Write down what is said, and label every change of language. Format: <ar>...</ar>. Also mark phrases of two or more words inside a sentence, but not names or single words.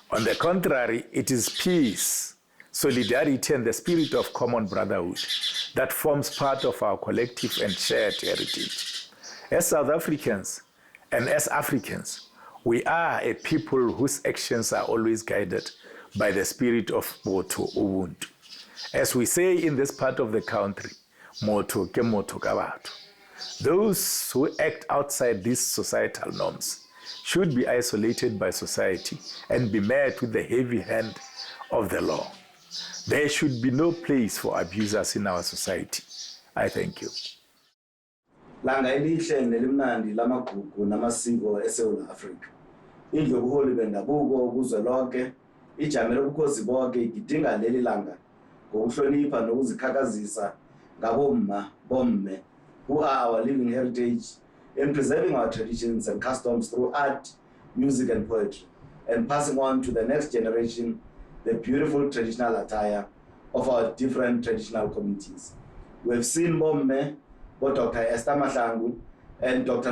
<en>On the contrary, it is peace, solidarity, and the spirit of common brotherhood that forms part of our collective and shared heritage. As South Africans and as Africans, we are a people whose actions are always guided by the spirit of Motho Ubuntu. As we say in this part of the country,</en> <st>Motho ke motho ka batho.</st> <en>Those who act outside these societal norms should be isolated by society and be met with the heavy hand of the law. There should be no place for abusers in our society. I thank you.</en> <zu>Langa elihle nelimnandi lamagugu namasiko eSouth Africa. Indlu yobuholi bendabuko kuzwe lonke, ijamele ubukhosi bonke igidinga leli langa ngokuhlonipha nokuzikhakhazisa ngabomma bomme</zu> <en>who are our living heritage in preserving our traditions and customs through art, music, and poetry, and passing on to the next generation the beautiful traditional attire of our different traditional communities. We've seen Bomme, Dr. Esther Mahlangu, and Dr.</en>